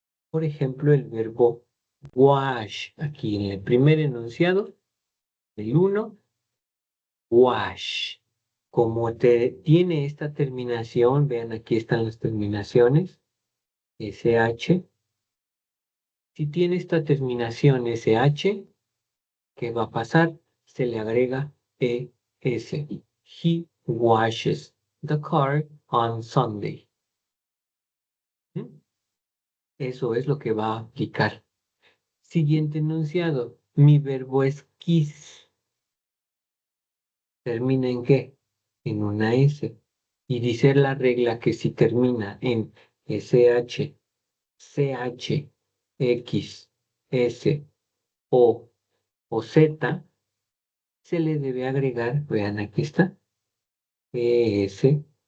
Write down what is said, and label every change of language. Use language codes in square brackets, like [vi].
[es] Por ejemplo, el verbo wash, aquí en el primer enunciado, el uno, wash. Como tiene esta terminación, vean aquí están las terminaciones, SH. Si tiene esta terminación SH, ¿qué va a pasar? Se le agrega ES. [en] He washes the car on Sunday. ¿Mm? [es] Eso es lo que va a aplicar. Siguiente enunciado. Mi verbo es kiss. ¿Termina en qué? En una S. Y dice la regla que si termina en SH, CH, X, S, o Z, se le debe agregar, vean aquí está, ES.